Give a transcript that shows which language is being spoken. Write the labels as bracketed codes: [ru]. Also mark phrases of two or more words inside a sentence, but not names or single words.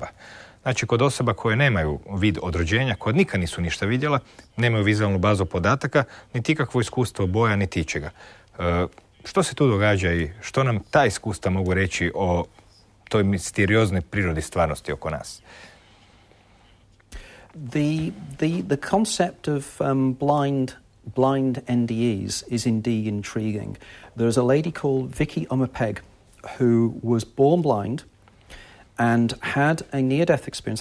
[hr] Znači kod osoba koje nemaju vid od rođenja, koje nikad nisu ništa vidjela, nemaju vizualnu bazu podataka, niti ikakvo iskustvo boja, niti ičega. Što se tu događa i što nam ta iskustva mogu reći o toj misterioznoj prirodi stvarnosti oko nas? [en] The concept of blind NDEs is indeed intriguing. There's a lady called Vicky Umapeg who was born blind and had a near-death experience.